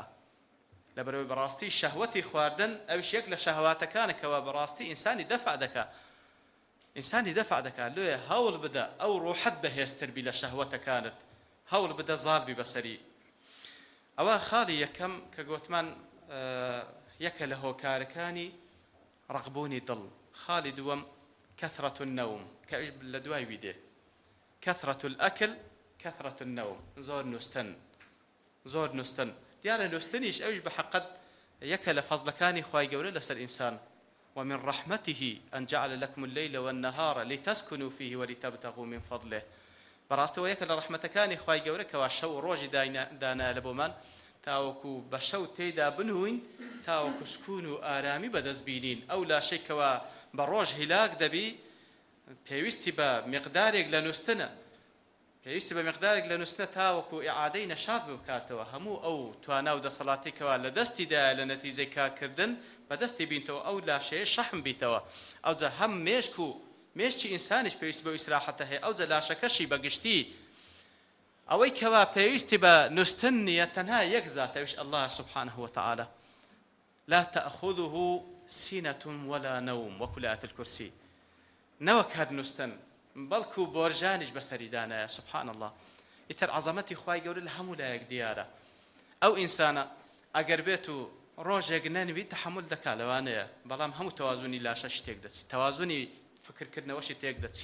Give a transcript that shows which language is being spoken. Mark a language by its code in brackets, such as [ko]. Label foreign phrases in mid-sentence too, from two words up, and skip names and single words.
[ckb] لەبەرەوەی بەڕاستی شەهوەتی خواردن ئەویش یەک لە شەهواتەکانە کەوا بەڕاستی ئینسانی دەفع دەکا، ئینسانی دەفع دەکا. لێیە هەوڵ بدە ئەو ڕوحەت بەهێزتر بی لە شەهوەتەکانت، هەوڵ بدە زاڵبی بەسەری. ئەوە خاڵی یەکەم کە گوتمان یەکە لە هۆکارەکانی ڕەغبوونی دڵ. خاڵی دووەم [ar] كثرة النوم، [ckb] کە لە دوای ویدێ [ar] كثرة الأكل كثرة النوم، [ckb] زۆر نووستن زۆر نووستن. دیارە نووستنیش ئەویش بە حەقەت یەکە لە فەزلەکانی خوای گەورە لەسەر ئینسان. [ar] ومن رحمته أن جعل لكم الليل والنهار لتسكنوا فيه ولتبتغوا من فضله. [ckb] بەڕاستەوە یەکە لە ڕەحمەتەکانی خوای گەورە کەوا شەو و ڕۆژی دانا لە بۆمان تاوەکو بە شەو تێیدا بنووین تاوەکو سکون و ئارامی بەدەست بینین. ئەو لاشەی کەوا بە ڕۆژ هیلاک دەبی پێویستی بە مقدارێک لە نووستنە، پێویستی بە مقدارێک لە نووستنە تاوەکو ئیعادەی نەشاط بکاتەوە. هەموو ئەو توانە و دەسەڵاتی کەوا لە دەستیدا لە نەتیجەی کارکردن بەدەستی بینتەوە، ئەو لاشەیە شەحم بیتەوە. ئەوجا هەم مێشک و مێشکی ئینسانیش پێویستی بە ئیسراحەتە هەیە، ئەوجا لاشەکەشی بەگشتی ئەوەی کەوا پێویستی بە نووستن نییە تەنها یەک زاتەویش [ar] الله سبحانه وتعالى لا تأخذه سینة ولا نوم [ckb] وەکو لە ئایەت الکورسی، نەوەک هەر نووستن بەڵکو بۆرژانیش بەسەری دانایە. [ar] سبحان الله. [ckb] ئیتر عەزەمەتی خوای گەورە لە هەموو لایەک دیارە. ئەو ئینسانە ئەگەر بێت و ڕۆژێک نەنوی تەحمل دەکا لەوانەیە، بەڵام هەموو تەوازونی لاشەش تێک دەچی، تەوازونی فکرکردنەوەشی تێک دەچی.